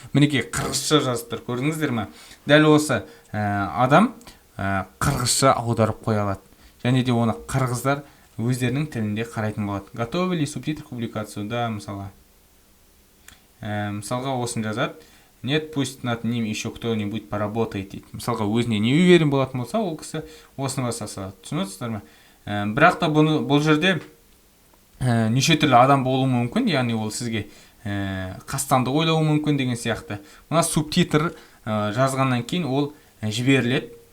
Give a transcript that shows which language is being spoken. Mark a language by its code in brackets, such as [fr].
[kk] Мінекей қырғызша жазып тұр. Көрдіңіздер ме? Дәл осы адам қырғызша аударып қоя алады. Және де оны қырғыздар өздерінің тілінде қарайтын болады. [ru] Готовы ли субтитр публикацию? Да, [kk] мысалға. Мысалға осын жазады. [ru] Нет, пусть над ним еще кто-нибудь поработает [kk] дейді. Мысалға өзіне [ru] не уверен [kk] болатын болса, ол кісі осыны баса салады. Түсінесіздер ме? Бірақ та бұл жерде неше түрлі адам болуы мүмкін, яғни ол сізге қастандық ойлауы мүмкін деген сияқты. Мына субтитр жазғаннан кейін ол жіберіледі.